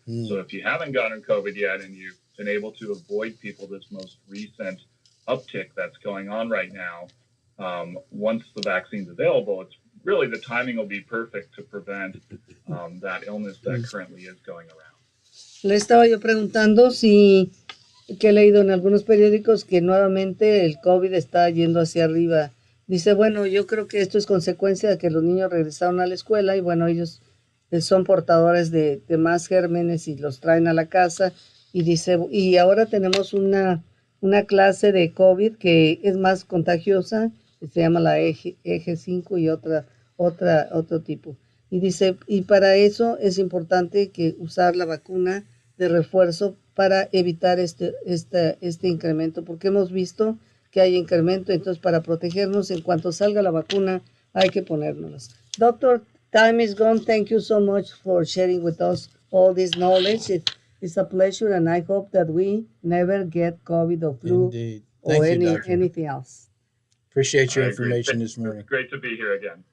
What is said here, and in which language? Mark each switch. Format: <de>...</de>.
<en>So if you haven't gotten COVID yet and you've been able to avoid people this most recent uptick that's going on right now, once the vaccine's available, it's really the timing will be perfect to prevent that illness that currently is going around.</en> <es>Le estaba yo preguntando que he leído en algunos periódicos que nuevamente el COVID está yendo hacia arriba. Dice, bueno, yo creo que esto es consecuencia de que los niños regresaron a la escuela y bueno, ellos son portadores de más gérmenes y los traen a la casa. Y dice, y ahora tenemos una clase de COVID que es más contagiosa, que se llama la EG5 y otro tipo. Y dice, y para eso es importante que usar la vacuna de refuerzo para evitar este incremento, porque hemos visto que hay incremento, entonces para protegernos en cuanto salga la vacuna hay que ponérnoslas.</es> <en>Doctor, time is gone. Thank you so much for sharing with us all this knowledge. It's a pleasure and I hope that we never get COVID or flu. Indeed. Thank you, Doctor. Anything else. Appreciate your information this morning. It's great to be here again.</en>